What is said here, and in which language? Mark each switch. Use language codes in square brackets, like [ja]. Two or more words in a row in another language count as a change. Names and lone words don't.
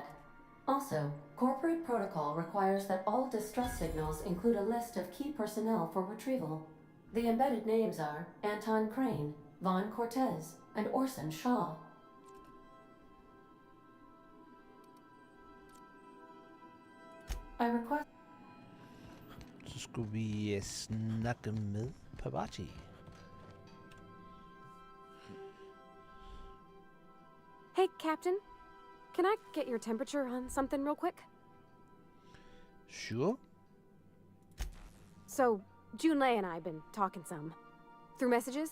[en] Also, corporate protocol requires that all distress signals include a list of key personnel for retrieval. The embedded names are Anton Crane, Vaughn Cortez, and Orson Shaw. I request... [no] Så skulle vi snakke med Pavarti. [en] Hey, Captain. Can I get your temperature on something real quick? Sure. So, Junlei and I have been talking some. Through messages.